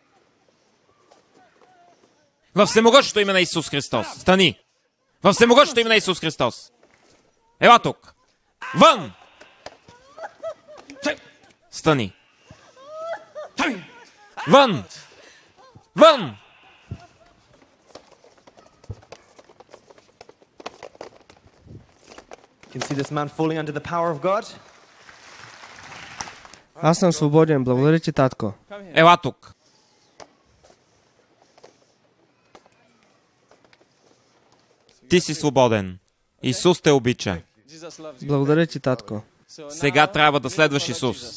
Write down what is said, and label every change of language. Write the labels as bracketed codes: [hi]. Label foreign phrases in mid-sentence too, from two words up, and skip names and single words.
[bg] Във всемогъщото име на Исус Христос. Стани. Във всемогъщото име на Исус Христос. Ела тук. Вън! Стани. Вън! Вън! [en] You can see this man falling under the power of God. [bg] Аз съм свободен. Благодаря ти, татко. Ела тук. Ти си свободен. Исус те обича. Благодаря ти, татко. Сега трябва да следваш Исус.